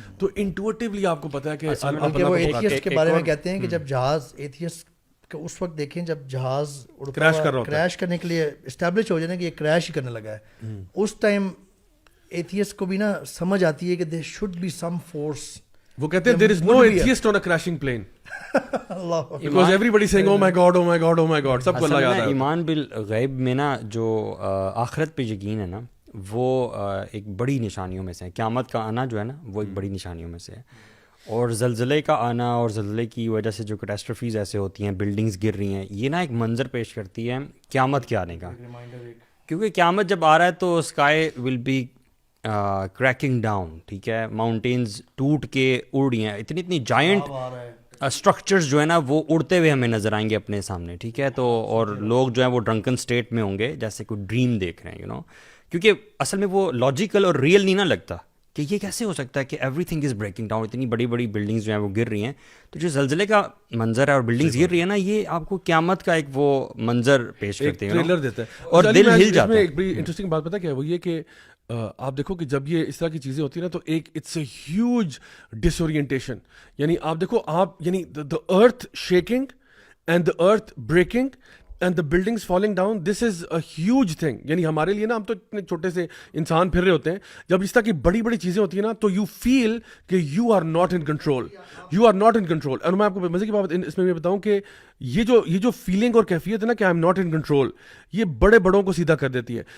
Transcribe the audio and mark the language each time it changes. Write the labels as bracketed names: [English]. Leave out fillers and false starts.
[Urdu] تو انٹویٹیولی آپ کو پتہ ہے کہ کہ وہ ایتھیسٹ کے بارے میں کہتے ہیں کہ جب جہاز ایتھیسٹ اس وقت دیکھیں جب جہاز کریش کر رہا ہوتا ہے, کریش کرنے کے لیے اسٹیبلش ہو جائے نا کہ یہ کریش ہی کرنے لگا ہے, اس ٹائم ایتھیسٹ کو بھی نا سمجھ آتی ہے کہ [English] There should be some force. [Urdu] وہ کہتے ہیں [English] there is no atheist on a crashing plane because everybody saying oh my god oh my god oh my god, [Urdu] سب کو اللہ یاد ہے. ایمان بالغیب میں نا جو آخرت پہ یقین ہے نا وہ ایک بڑی نشانیوں میں سے ہے. قیامت کا آنا جو ہے نا وہ ایک بڑی نشانیوں میں سے ہے, اور زلزلے کا آنا اور زلزلے کی وجہ سے جو کیٹاسٹرفیز ایسے ہوتی ہیں, بلڈنگز گر رہی ہیں, یہ نا ایک منظر پیش کرتی ہے قیامت کے آنے کا. کیونکہ قیامت جب آ رہا ہے تو [English] sky will be cracking down, [Urdu] ٹھیک ہے, ماؤنٹینز ٹوٹ کے اڑ رہی ہیں, اتنی جائنٹ اسٹرکچرز جو ہے نا وہ اڑتے ہوئے ہمیں نظر آئیں گے اپنے سامنے, ٹھیک ہے. تو اور لوگ جو ہیں وہ ڈرنکن اسٹیٹ میں ہوں گے جیسے کوئی ڈریم دیکھ رہے ہیں, کیونکہ اصل میں وہ لاجیکل اور ریئل نہیں نہ لگتا کہ یہ کیسے ہو سکتا ہے کہ [English] everything is breaking down, [Urdu] اتنی بڑی بڑی بلڈنگز جو ہیں وہ گر رہی ہیں. تو جو زلزلے کا منظر ہے اور بلڈنگز گر رہی ہیں نا, یہ آپ کو قیامت کا ایک وہ منظر پیش کرتے ہیں, ٹریلر دیتا ہے اور دل ہل جاتا ہے. ایک بڑی انٹرسٹنگ بات پتہ کیا ہے, وہ یہ کہ آپ دیکھو کہ جب یہ اس طرح کی چیزیں ہوتی ہیں نا تو ایک [English] It's a huge disorientation. [Urdu] یعنی آپ دیکھو آپ یعنی [English] The earth shaking and the earth breaking and the buildings falling down, this is a huge thing. [Urdu] یعنی ہمارے لیے نا ہم تو اتنے چھوٹے سے انسان پھر رہے ہوتے ہیں, جب اس طرح کی بڑی بڑی چیزیں ہوتی ہیں نا تو [English] you feel کہ you are not in control, [Urdu] you are not in control. اور میں آپ کو مزے کی بات اس میں یہ بتاؤں کہ یہ جو فیلنگ اور کیفیت ہے نا کہ [English] I am not in control, [Urdu] یہ بڑے بڑوں کو سیدھا کر دیتی ہے.